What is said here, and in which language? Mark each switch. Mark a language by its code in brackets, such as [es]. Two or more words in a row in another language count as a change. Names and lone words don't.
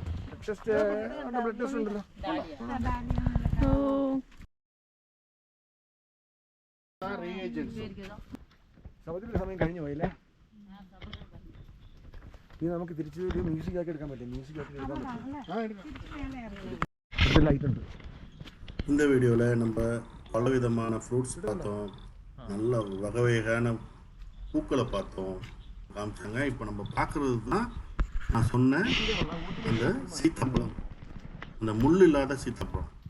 [ml] ബ്ലഡ് ടെസ്റ്റ് ഉണ്ടല്ലോ. സമുദ്രത്തിന്റെ സമയം കഴിഞ്ഞു പോയില്ലേ? ഇത് നമുക്ക് തിരിച്ച് മ്യൂസിക് ആക്കി എടുക്കാൻ പറ്റും. മ്യൂസിക് ആക്കി എടുക്കാൻ പറ്റും. ലൈറ്റ് ഉണ്ട്. [ta] இந்த வீடியோவில் நம்ம பலவிதமான ஃப்ரூட்ஸ் பார்த்தோம், நல்ல வகை வகையான பூக்களை பார்த்தோம், காமிச்சாங்க. இப்போ நம்ம பார்க்குறது தான் நான் சொன்ன அந்த சீத்தாப்பழம், அந்த முள் இல்லாத சீத்தாப்பழம்.